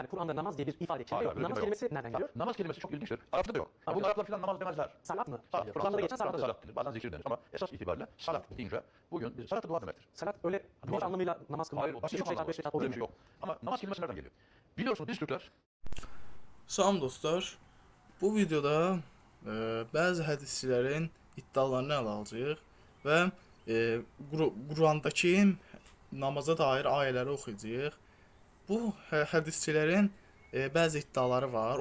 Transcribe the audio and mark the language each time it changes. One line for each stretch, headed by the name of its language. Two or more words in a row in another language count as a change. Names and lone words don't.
Turkish: Yani Kur'an'da namaz diye bir ifade kelime Hayır, yok. öyle Namaz bir kelimesi yok. nereden geliyor? Namaz kelimesi çok ilginçtir. Arap'ta da yok. Bugün Araplar falan namaz demezler. Salat mı? Salat. Kur'an'da geçen salat. Salat denir. Bazen zikir denir ama esas itibariyle salat deyince bugün salat dua demektir. Salat öyle bir anlamıyla namaz kılmak. Hayır, başka Birçok rekat, 5 rekat öyle oluyor bir şey mu? yok. Ama namaz kelimesi nereden geliyor? Biliyorsunuz biz Türkler
Azerbaijani: Salam dostlar. Bu videoda bəzi hədisçilərin iddialarını ələ alacağıq və Qurandakı namaza dair ayələri oxuyacağıq. Bu hədisçilərin bəzi iddiaları var.